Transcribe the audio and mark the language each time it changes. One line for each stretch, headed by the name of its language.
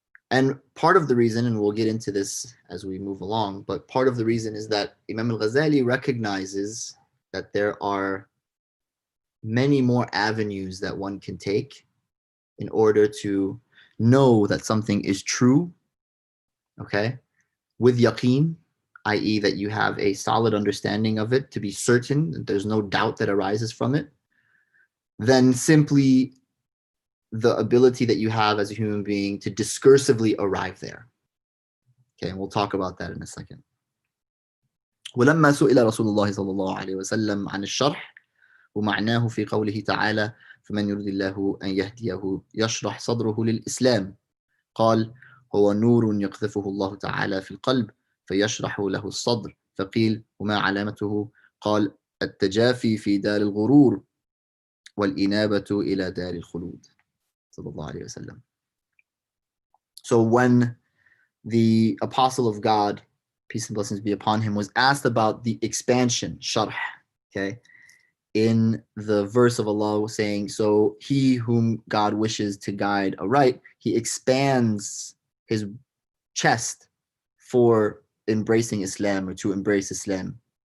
English: And part of the reason, and we'll get into this as we move along, but part of the reason is that Imam al-Ghazālī recognizes that there are many more avenues that one can take in order to know that something is true, okay, with yaqeen, i.e. that you have a solid understanding of it, to be certain that there's no doubt that arises from it, than simply the ability that you have as a human being to discursively arrive there. Okay, and we'll talk about that in a second.
Arabic: ولما سئل رسول الله صلى الله عليه وسلم عن الشرح ومعناه في قوله تعالى فمن يرد الله أن يهديه يشرح صدره للإسلام قال هو نور يقذفه الله تعالى في القلب فيشرح له الصدر فقيل وما علامته قال التجافي في دار الغرور والإنابة إلى دار الخلود صلى الله عليه وسلم.
English: So when the apostle of God, peace and blessings be upon him, was asked about the expansion, sharh, okay, in the verse of Allah saying, so he whom God wishes to guide aright, he expands his chest for embracing Islam, or to embrace Islam.